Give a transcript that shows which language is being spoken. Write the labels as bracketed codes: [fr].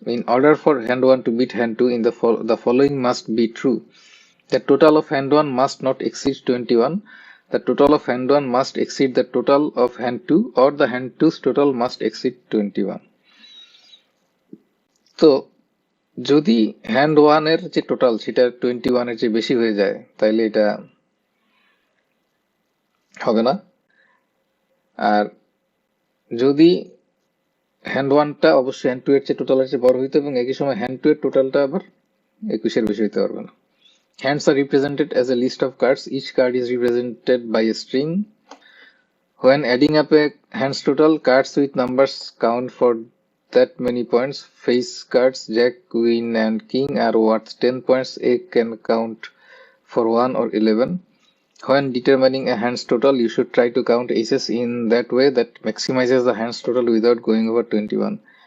[en] In order for hand 1 to beat hand 2, the following must be true. The total of hand 1 must not exceed 21. The total of hand 1 must exceed the total of hand 2, or the hand 2's total must exceed 21. [bn] তো যদি hand one এর যে total সেটা 21 এর চেয়ে বেশি হয়ে যায়, তাইলে এটা হবে না। আর যদি হ্যান্ড ওয়ানটা অবশ্যই হ্যান্ড টু এর চেয়ে টোটালের চেয়ে বড় হইতে, এবং একই সময় হ্যান্ড টু এর টোটালটা আবার 21 এর বেশি হইতে পারবে না। [en] Hands are represented as a list of cards. Each card is represented by a string. When adding up a hands total, cards with numbers count for that many points. Face cards, jack, queen and king are worth 10 points. A can count for 1 or 11. When determining a hands total, you should try to count aces in that way that maximizes the hands total without going over 21.